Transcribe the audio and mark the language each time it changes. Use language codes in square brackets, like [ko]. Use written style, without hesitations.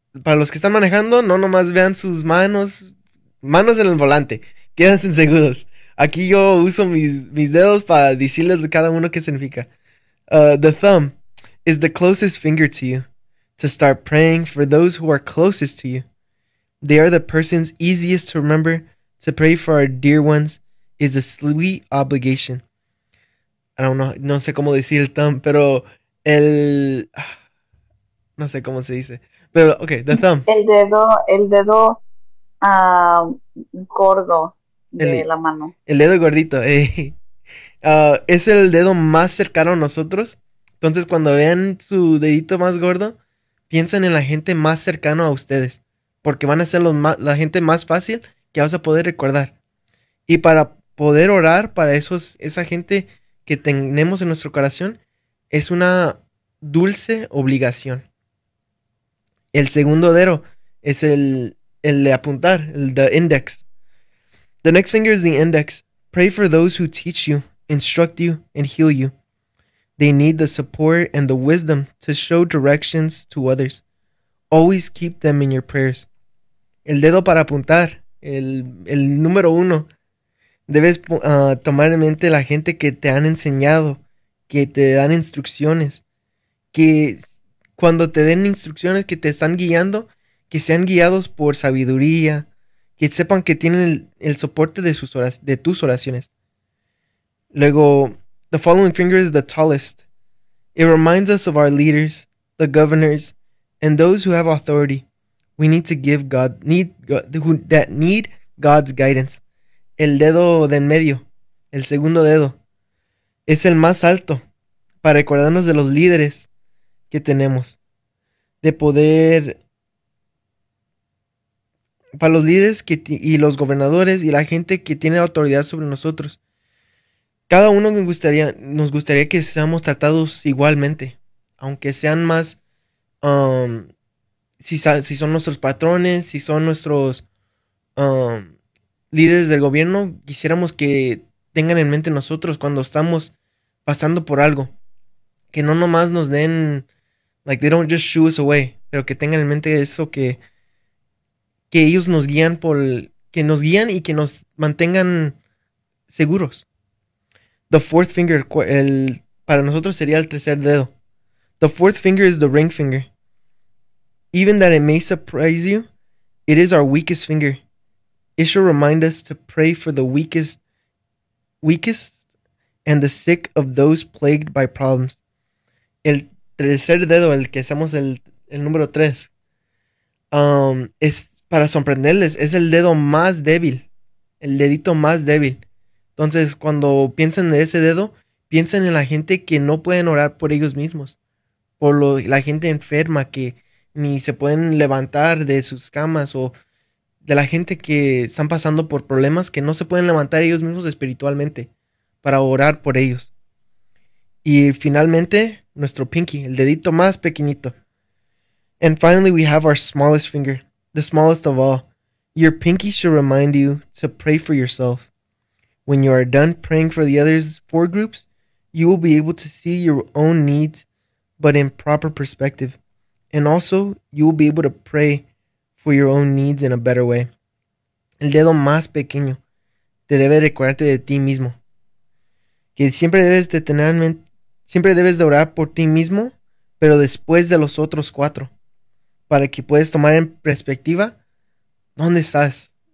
[es] Para los que están manejando, no nomás vean sus manos. Manos en el volante. Quédense seguros. Aquí yo uso mis dedos para decirles de cada uno qué significa. [en] The thumb is the closest finger to you. To start praying for those who are closest to you. They are the persons easiest to remember. To pray for our dear ones is a sweet obligation. I don't know, [es] no sé cómo decir el thumb, pero el... No sé cómo se dice. Pero, ok, the thumb. El dedo gordo de la mano. El dedo gordito, es el dedo más cercano a nosotros. Entonces, cuando vean su dedito más gordo, piensen en la gente más cercana a ustedes, porque van a ser la gente más fácil que vas a poder recordar. Y para poder orar para esa gente que tenemos en nuestro corazón, es una dulce obligación. El segundo dedo es el de apuntar, el de index. [en] The next finger is the index. Pray for those who teach you, instruct you, and heal you. They need the support and the wisdom to show directions to others. Always keep them in your prayers. [es] El dedo para apuntar, el número uno. Debes tomar en mente la gente que te han enseñado, que te dan instrucciones, que cuando te den instrucciones que te están guiando, que sean guiados por sabiduría, que sepan que tienen el soporte de tus oraciones. Luego, [en] the following finger is the tallest. It reminds us of our leaders, the governors, and those who have authority. We need to give God, need, who, that need God's guidance. [es] El dedo de en medio, el segundo dedo, es el más alto para recordarnos de los líderes que tenemos, de poder. Para los líderes y los gobernadores y la gente que tiene autoridad sobre nosotros. Cada uno nos gustaría que seamos tratados igualmente, aunque sean más, si son nuestros patrones, si son nuestros líderes del gobierno, quisiéramos que tengan en mente nosotros cuando estamos pasando por algo, que no nomás nos den, [en] like they don't just shoo us away, [es] pero que tengan en mente eso que ellos nos guían que nos guían y que nos mantengan seguros. [en] The fourth finger, [es] para nosotros sería el tercer dedo. [en] The fourth finger is the ring finger. Even that it may surprise you, it is our weakest finger. It should remind us to pray for the weakest and the sick of those plagued by problems. [es] El tercer dedo, el que hacemos el número tres, es para sorprenderles, es el dedo más débil, el dedito más débil. Entonces, cuando piensen de ese dedo, piensen en la gente que no pueden orar por ellos mismos, por la gente enferma que ni se pueden levantar de sus camas o de la gente que están pasando por problemas que no se pueden levantar ellos mismos espiritualmente para orar por ellos. Y finalmente, nuestro pinky, el dedito más pequeñito. [en] And finally, we have our smallest finger, the smallest of all. Your pinky should remind you to pray for yourself. When you are done praying for the others four groups, you will be able to see your own needs, but in proper perspective. And also, you will be able to pray for your own needs in a better way. [es] El dedo más pequeño te debe recordarte de ti mismo. Que siempre debes de tener en mente, siempre debes de orar por ti mismo, pero después de los otros cuatro, para que puedas tomar en perspectiva dónde estás.